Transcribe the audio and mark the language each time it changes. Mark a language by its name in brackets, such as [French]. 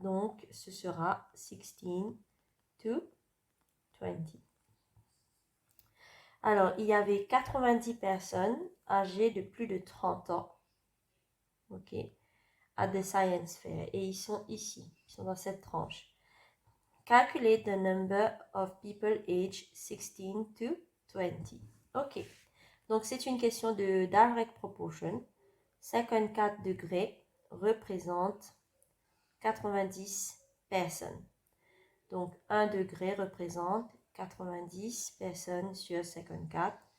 [French] Donc, ce sera [English] 16 to 20. [French] Alors, il y avait 90 personnes âgées de plus de 30 ans. OK. À The Science Fair. Et ils sont ici. Ils sont dans cette tranche. [English] Calculate the number of people aged 16 to 20. [French] OK. Donc, c'est une question de direct proportion. 54 degrés représente 90 personnes. Donc, 1 degré représente 90 personnes sur 54.